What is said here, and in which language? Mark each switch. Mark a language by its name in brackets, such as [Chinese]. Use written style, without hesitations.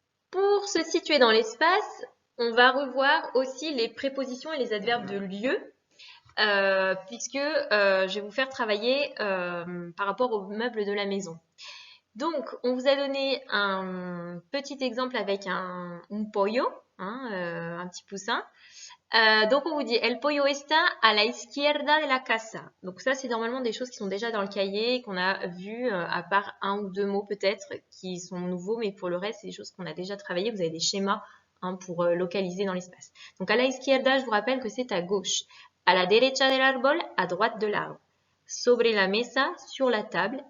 [French] Pour se situer dans l'espace, on va revoir aussi les prépositions et les adverbes de lieu, puisque je vais vous faire travailler par rapport aux meubles de la maison. Donc, on vous a donné un petit exemple avec un pollo, hein, un petit poussin. [Spanish] Donc, on vous dit El pollo está a la izquierda de la casa. [French] Donc, ça, c'est normalement des choses qui sont déjà dans le cahier, qu'on a vues, à part un ou deux mots peut-être, qui sont nouveaux, mais pour le reste, c'est des choses qu'on a déjà travaillées. Vous avez des schémas hein, pour localiser dans l'espace. Donc, [Spanish] a la izquierda, [French] je vous rappelle que c'est à gauche. [Spanish] A la derecha del árbol, [French] à droite de l'arbre. [Spanish] Sobre la mesa, [French] sur la table.